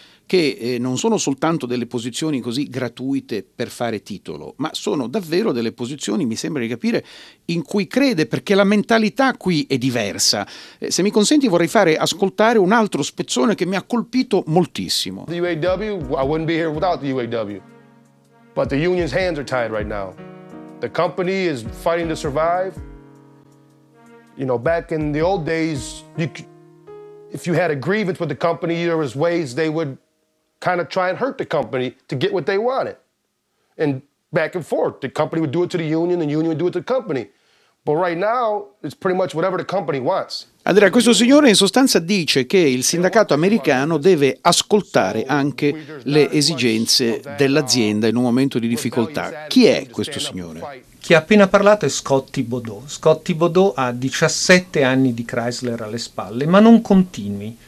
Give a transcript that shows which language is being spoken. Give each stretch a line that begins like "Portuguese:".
Italian: che non sono soltanto delle posizioni così gratuite per fare titolo, ma sono davvero delle posizioni, mi sembra di capire, in cui crede, perché la mentalità qui è diversa. Se mi consenti, vorrei fare ascoltare un altro spezzone che mi ha colpito moltissimo.
English: The UAW, I wouldn't be here without the UAW. But the union's hands are tied right now. The company is fighting to survive. You know, back in the old days, if you had a grievance with the company, there was ways they would kind of try and hurt the company to get what they wanted. And back and forth, the company would do it to the union, and the union would do it to the company. But right now, it's pretty much whatever the company wants.
Italian: Andrea, questo signore in sostanza dice che il sindacato americano deve ascoltare anche le esigenze dell'azienda in un momento di difficoltà. Chi è questo signore? Chi ha appena parlato è Scott Thibodeau. Scott Thibodeau ha 17 anni di Chrysler alle spalle, ma non continui.